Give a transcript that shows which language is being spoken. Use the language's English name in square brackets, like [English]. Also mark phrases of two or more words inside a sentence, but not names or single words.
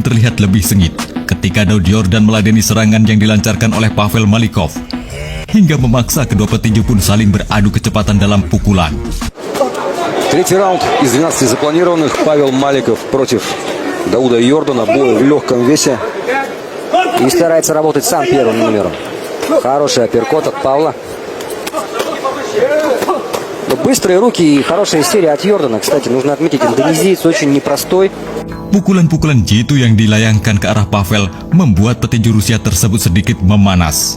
[Indonesian] terlihat lebih sengit ketika Daud Yordan meladeni serangan yang dilancarkan oleh Pavel Malikov, hingga memaksa kedua petinju pun saling beradu kecepatan dalam pukulan. [Russian] Третий раунд из 12 запланированных. Павел Маликов против Дауда Йордана. Бой в легком весе. И старается работать сам первым номером. Хороший апперкот от Павла. Быстрые руки и хорошая серия от Йордана. Кстати, нужно отметить, индонезиец очень непростой. [Indonesian] Pukulan-pukulan jitu yang dilayangkan ke arah Pavel membuat petinju Rusia tersebut sedikit memanas.